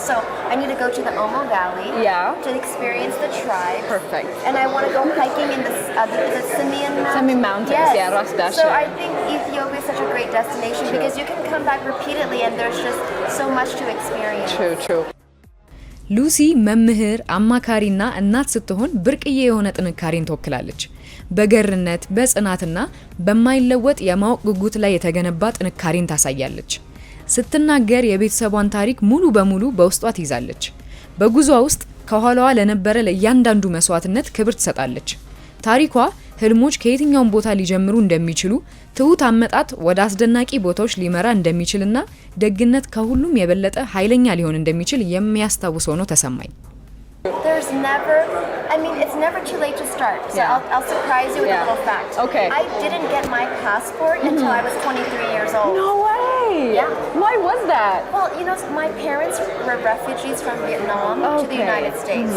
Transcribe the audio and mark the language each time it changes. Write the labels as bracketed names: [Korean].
[English] So I need to go to the Omo Valley Yeah. to experience the tribe. Perfect. And I want to go hiking in the Simeon Mountains. Simeon Mountains, yes. yeah, Ras Dashen. So I think Ethiopia is such a great destination because you can come back repeatedly and there's just so much to experience. True. [Amharic] ሉሲ መምህር አማካሪና እናት ስትሆን ብርቅዬ የሆነ ጥንካሬን ተወክላለች። በገርነት በጽናትና በማይለወጥ የማወቅ ጉጉት ላይ የተገነባ ጥንካሬን ታሳያለች። ስትናገር የቤተሰቧን ታሪክ ሙሉ በሙሉ በውስጧ ትይዛለች። በጉዟ ውስጥ ከኋላዋ ለነበረ ለእያንዳንዱ መስዋዕትነት ክብር ትሰጣለች። ታሪኳ ህልሞች ከየትኛውም ቦታ ሊጀምሩ እንደሚችሉ፣ ትሁት አመጣጥ ወደ አስደናቂ ቦታዎች ሊመራ እንደሚችልና ደግነት ከሁሉም የበለጠ ኃይለኛ ሊሆን እንደሚችል የሚያስታውሰው ነው ተሰማኝ። [English] It's never too late to start. So Yeah. I'll surprise you with Yeah. a little fact. Okay. I didn't get my passport until I was 23 years old. No way. Yeah. Why was that? Well, my parents were refugees from Vietnam to the Okay. United States.